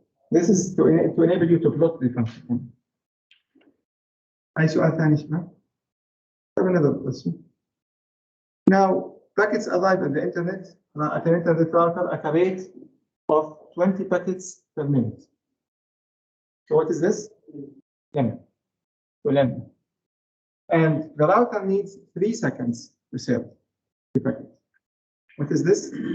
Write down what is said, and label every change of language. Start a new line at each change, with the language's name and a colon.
English: This is to enable you to plot the function.
Arabic: أي سؤال ثاني شباب؟
English: Another question. Now, packets arrive at the internet router at a rate of 20 packets per minute. So what is this? Lemon. So lemon. And the router needs 3 seconds to serve the packet. What is this?